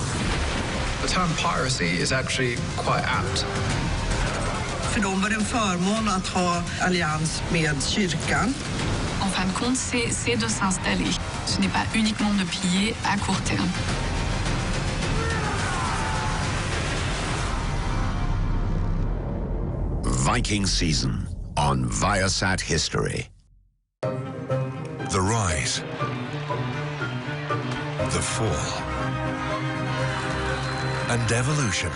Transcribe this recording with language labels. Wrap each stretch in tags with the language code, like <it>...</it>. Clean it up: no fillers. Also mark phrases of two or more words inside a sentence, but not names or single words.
<en>The term piracy is actually quite apt.</en> <sv>För dem var det en förmån att ha allians med kyrkan.</sv> <fr>En fin de compte, c'est de s'installer. Ce n'est pas uniquement de piller à court terme.</fr> <en>Viking season on Viasat History. The rise, the fall, and evolution.</en>